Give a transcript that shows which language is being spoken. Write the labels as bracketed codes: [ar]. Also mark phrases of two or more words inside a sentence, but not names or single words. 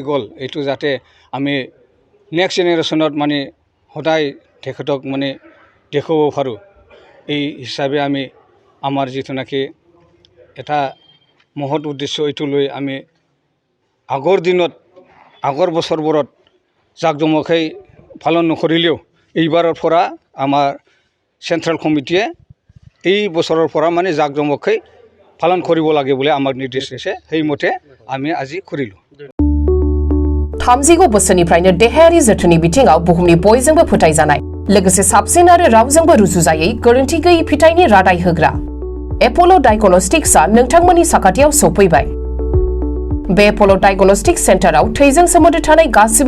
[as] গ'ল এইটো যাতে আমি নেক্সট জেনেৰেশ্যনত মানে সদায় তেখেতক মানে দেখুৱাব পাৰোঁ এই হিচাপে আমি আমাৰ যিটো নেকি এটা মহৎ উদ্দেশ্য এইটো লৈ আমি আগৰ দিনত আগৰ বছৰবোৰত জাক জমককৈ পালন নকৰিলেও এইবাৰৰ পৰা আমাৰ চেণ্ট্ৰেল কমিটিয়ে এই বছৰৰ পৰা মানে জাক জমককৈ পালন কৰিব লাগে বুলি আমাক নিৰ্দেশ দিছে সেইমতে আমি আজি কৰিলোঁ [brx] 30 बोसोरनिफ्रायनो देहायारि जोथोननि बिथिङाव बुहुमनि बयजोंबो फोथायजानाय लोगोसे साबसिन आरो रावजोंबो रुजुजायै गोरोन्थि गैयै फिथाइनि रादाय होग्रा एप'ल' डायग्नोस्टिक्सआ नोंथांमोननि साखाथियाव सौफैबाय बे एप'ल' डायग्नोस्टिक्स सेन्टाराव थैजों सोमोन्दो थानाय गासिबो